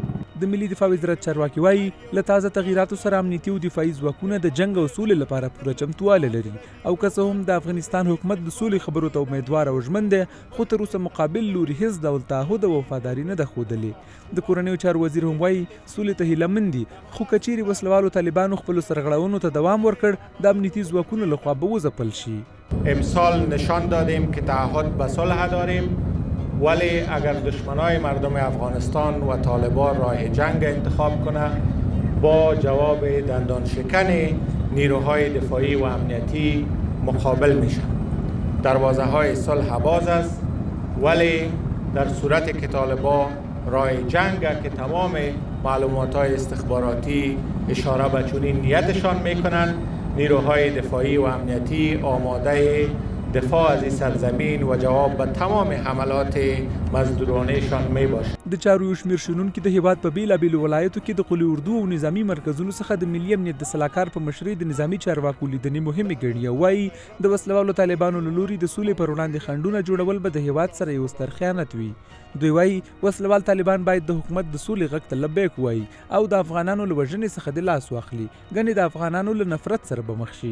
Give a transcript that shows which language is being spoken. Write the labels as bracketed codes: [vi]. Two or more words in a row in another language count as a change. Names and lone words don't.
[ps] د ملي دفاع وزارت چارواکي وایي له تازه تغییراتو سره امنیتي او دفاعي ځواکونه د جنګ او سولې لپاره پوره چمتوالی لري او که څه هم د افغانستان حکومت د سولې خبرو ته امیدوار او ژمن دی خو تر اوسه مقابل لوري هیڅ ډول تعهد او وفاداري نه ده ښودلې. د کورنیو چارو وزیر هم وایي سولې ته هیله مند دي خو که چیرې وسلوالو طالبانو خپلو سرغړونو ته دوام ورکړ د امنیتي ځواکونو لخوا به وځپل شي. [fa] امسال نشان دادیم که تعهد به صلح داریم ولی اگر دشمنای مردم افغانستان و طالبان راه جنگ انتخاب کنه با جواب دندان شکن نیروهای دفاعی و امنیتی مقابل میشن. دروازه های صلح باز است ولی در صورت که طالبان راه جنگ که تمام معلومات های استخباراتی اشاره به چنین نیتشان میکنن نیروهای دفاعی و امنیتی آماده دفاع از این سرزمین و جواب به تمام حملات مزدورانهشان می باشد. [ps] د چارو یو شمېر شنونکي د هیواد په بیلابیلو ولایتو کې د قل اردو او نظامي مرکزونو څخه د ملي امنیت د سلاکار په مشرۍ د نظامي چارواکو لیدنې مهمې ګڼي او وایي د وسلوالو طالبانو له لوري د سولې پر وړاندې خنډونه جوړول به د هیواد سره یو ستر خیانت وي. دوی وایي وسلوال طالبان باید د حکومت د سولې غږ ته لبیک وایي او د افغانانو له وژنې څخه د لاس واخلي ګنې د افغانانو له نفرت سره به مخ شي.